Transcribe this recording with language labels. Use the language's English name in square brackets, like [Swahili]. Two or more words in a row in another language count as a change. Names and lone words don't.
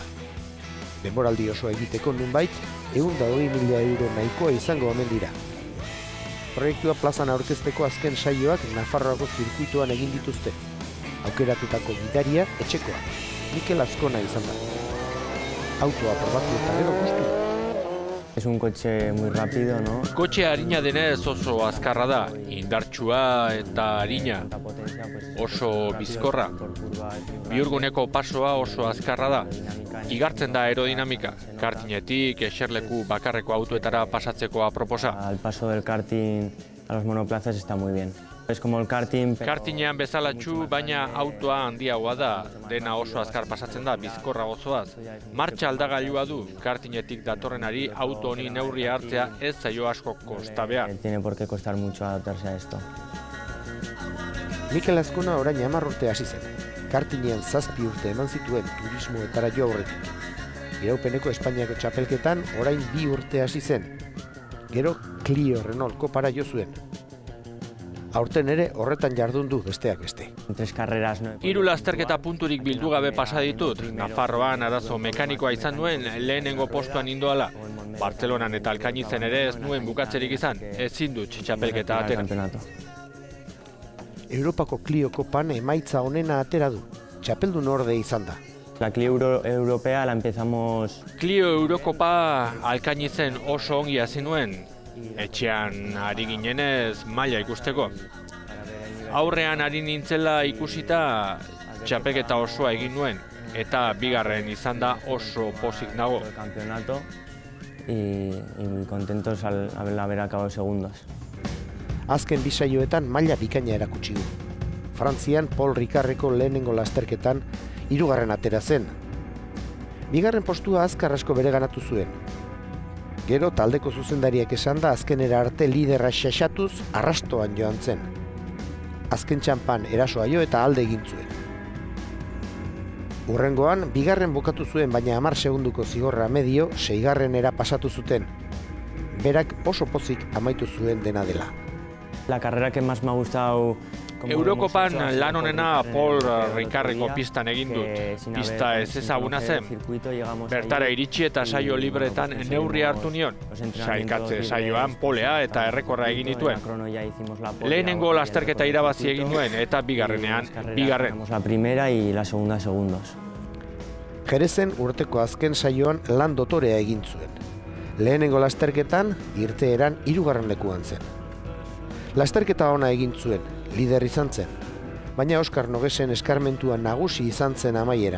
[Basque] Denboraldi oso egiteko nunbait, 120.000 euro nahikoa izango omen dira. Proiektua plazan aurkezteko azken saioak Nafarroako zirkuituan egin dituzte. Aukeratutako gidaria etxekoa, Mikel Azkona izan da. Autoa probatu eta gero gustu. [Spanish] Es un coche muy rápido, ¿no? [Basque] Kotxe arina denez oso azkarra da, indartsua eta arina, oso bizkorra. Bihurguneko pasoa oso azkarra da, igartzen da aerodinamika, kartinetik eserleku bakarreko autoetara pasatzeko aproposa. [Spanish] Al paso del karting a los monoplazas está muy bien. Es como el karting... [Basque] Kartinean bezalatxu, baina autoa handiagoa da, dena oso azkar pasatzen da, bizkorra gozoaz. Martxa aldagailua du, kartinetik datorrenari auto honi neurria hartzea ez zaio asko kosta behar. [Spanish] Tiene por qué costar mucho adaptarse a esto. [Basque] Mikel Azkona orain 10 urte hasi zen. Kartinean 7 urte eman zituen turismoetara jo aurretik. Iraupeneko Espainiako txapelketan orain 2 urte hasi zen. Gero Clio Renault kopara jo zuen. Aurten ere horretan jardun du besteak beste. [Spanish] 3 carreras, no. [Basque] 3 lasterketa punturik bildu gabe pasa ditut. Nafarroan arazo mekanikoa izan nuen lehenengo postuan indoala. Bartzelonan eta Alkainizen ere ez nuen bukatzerik izan, ezin dut txapelketa atera. Europako Clio kopan emaitza onena atera du. Txapeldun orde izan da. [Spanish] La Clio Europea la empezamos... [Basque] Clio Eurokopa Alkainizen oso ongi hasi nuen. Etxean ari ginenez maila ikusteko. Aurrean ari nintzela ikusita txapelketa osoa egin nuen eta bigarren izan da oso pozik nago. [Spanish] Y muy contentos al haber acabado segundos. [Basque] Azken bi saioetan maila bikaina erakutsi du. Frantzian Paul Ricardeko lehenengo lasterketan 3. atera zen. Bigarren postua azkar asko bereganatu zuen. Gero taldeko zuzendariak esan da azkenera arte liderra xaxatuz arrastoan joan zen. Azken txanpan erasoa jo eta alde egin zuen. Hurrengoan, bigarren bukatu zuen baina 10 segunduko zigorra medio 6. pasatu zuten. Berak oso pozik amaitu zuen dena dela. [Spanish] La carrera que más me ha gustado... [Basque] Eurokopan lan honena Paul Ricardeko pistan egin dut. Pista ez ezaguna zen. Bertara iritsi eta saio libretan neurri hartu nion. Sailkatze saioan polea eta errekorra egin dituen. Lehenengo lasterketa irabazi egin nuen eta bigarrenean bigarren. [Spanish] La primera y la segunda segundos. [Basque] Jerezen urteko azken saioan lan dotorea egin zuen. Lehenengo lasterketan irteeran 3. lekuan zen. Lasterketa ona egin zuen, lider izan zen, baina Oskar Nogesen eskarmentua nagusi izan zen amaieran.